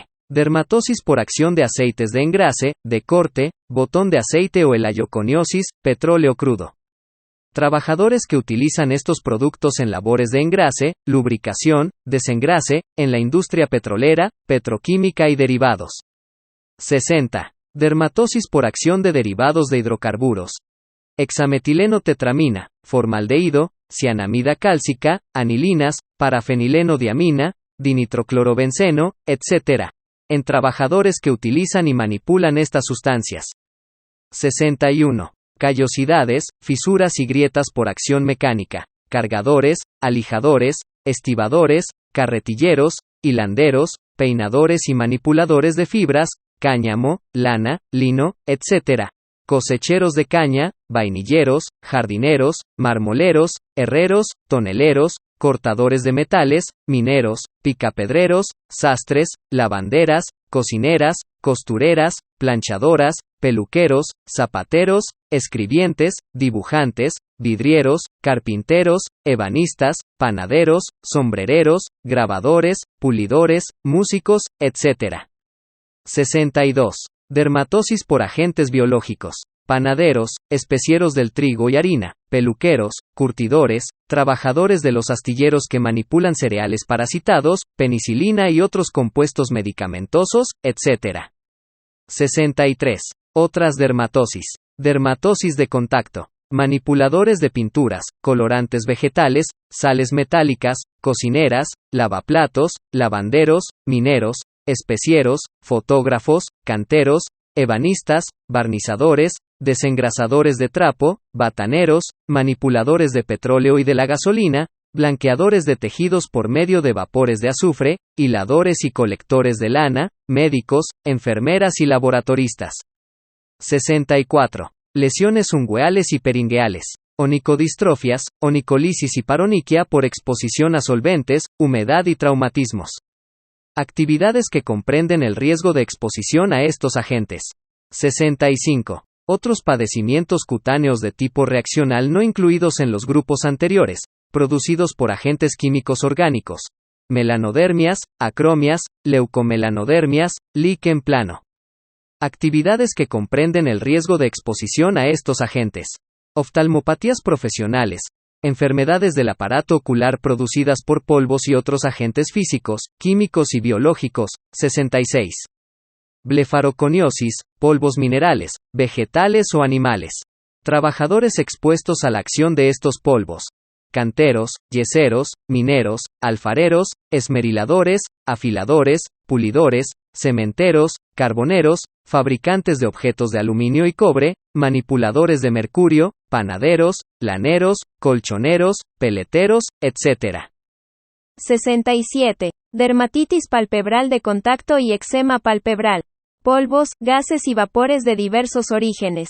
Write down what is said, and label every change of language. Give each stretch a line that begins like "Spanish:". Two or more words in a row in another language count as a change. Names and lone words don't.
Spanish: Dermatosis por acción de aceites de engrase, de corte, botón de aceite o helayoconiosis, petróleo crudo. Trabajadores que utilizan estos productos en labores de engrase, lubricación, desengrase, en la industria petrolera, petroquímica y derivados. 60. Dermatosis por acción de derivados de hidrocarburos. Hexametileno tetramina, formaldehído, cianamida cálcica, anilinas, parafenileno diamina, dinitroclorobenceno, etc. En trabajadores que utilizan y manipulan estas sustancias. 61. Callosidades, fisuras y grietas por acción mecánica. Cargadores, alijadores, estibadores, carretilleros, hilanderos, peinadores y manipuladores de fibras, cáñamo, lana, lino, etc. Cosecheros de caña, vainilleros, jardineros, marmoleros, herreros, toneleros, cortadores de metales, mineros, picapedreros, sastres, lavanderas, cocineras, costureras, planchadoras, peluqueros, zapateros, escribientes, dibujantes, vidrieros, carpinteros, ebanistas, panaderos, sombrereros, grabadores, pulidores, músicos, etc. 62. Dermatosis por agentes biológicos. Panaderos, especieros del trigo y harina, peluqueros, curtidores, trabajadores de los astilleros que manipulan cereales parasitados, penicilina y otros compuestos medicamentosos, etc. 63. Otras dermatosis. Dermatosis de contacto. Manipuladores de pinturas, colorantes vegetales, sales metálicas, cocineras, lavaplatos, lavanderos, mineros, especieros, fotógrafos, canteros, ebanistas, barnizadores, desengrasadores de trapo, bataneros, manipuladores de petróleo y de la gasolina, blanqueadores de tejidos por medio de vapores de azufre, hiladores y colectores de lana, médicos, enfermeras y laboratoristas. 64. Lesiones ungueales y peringueales. Onicodistrofias, onicolisis y paroniquia por exposición a solventes, humedad y traumatismos. Actividades que comprenden el riesgo de exposición a estos agentes. 65. Otros padecimientos cutáneos de tipo reaccional no incluidos en los grupos anteriores, producidos por agentes químicos orgánicos. Melanodermias, acromias, leucomelanodermias, líquen plano. Actividades que comprenden el riesgo de exposición a estos agentes. Oftalmopatías profesionales. Enfermedades del aparato ocular producidas por polvos y otros agentes físicos, químicos y biológicos. 66. Blefaroconiosis, polvos minerales, vegetales o animales. Trabajadores expuestos a la acción de estos polvos. Canteros, yeseros, mineros, alfareros, esmeriladores, afiladores, pulidores, cementeros, carboneros, fabricantes de objetos de aluminio y cobre, manipuladores de mercurio, panaderos, laneros, colchoneros, peleteros, etc. 67. Dermatitis palpebral de contacto y eczema palpebral. Polvos, gases y vapores de diversos orígenes.